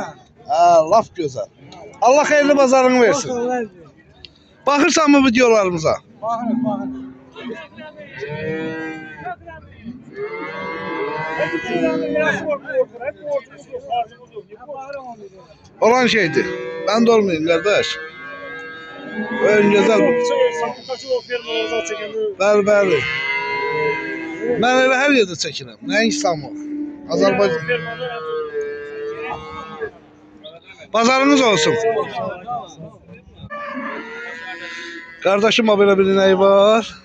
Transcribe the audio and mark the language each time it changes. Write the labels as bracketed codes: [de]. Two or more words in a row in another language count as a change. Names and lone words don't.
[az] Ha, laf gözəl. Allah xeyirli bazarını versin. Baxırsan mı videolarımıza? Baxın, baxın. Olan şeydir. [tr] Ben de olmayayım kardeş. Ön güzel. [az] Bəli, bəli. Mən elə hər yerdə çəkirəm. Nə İstanbul? Azərbaycan. Bazarınız olsun. Kardeşim belə bir inəyi var.